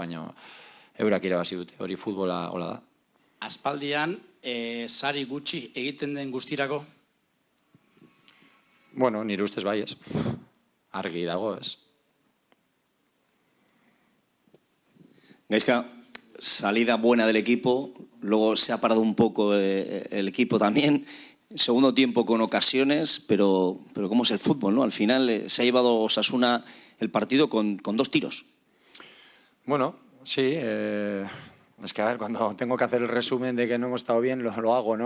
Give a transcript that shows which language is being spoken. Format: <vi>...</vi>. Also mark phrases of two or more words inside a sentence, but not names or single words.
<eu>Baina eurak irabazi dute, hori futbola hola da. Aspaldian, sari gutxi egiten den guztirako? Bueno, nire ustez bai, ez. Argi dago, ez. Gaizka,</eu> <es>salida buena del equipo, luego se ha parado un poco el equipo también, segundo tiempo con ocasiones, pero ¿cómo es el fútbol, no? Al final se ha llevado Osasuna el partido con 2 tiros. Bueno, sí, es que a ver, cuando tengo que hacer el resumen de que no hemos estado bien, lo hago, ¿no?</es>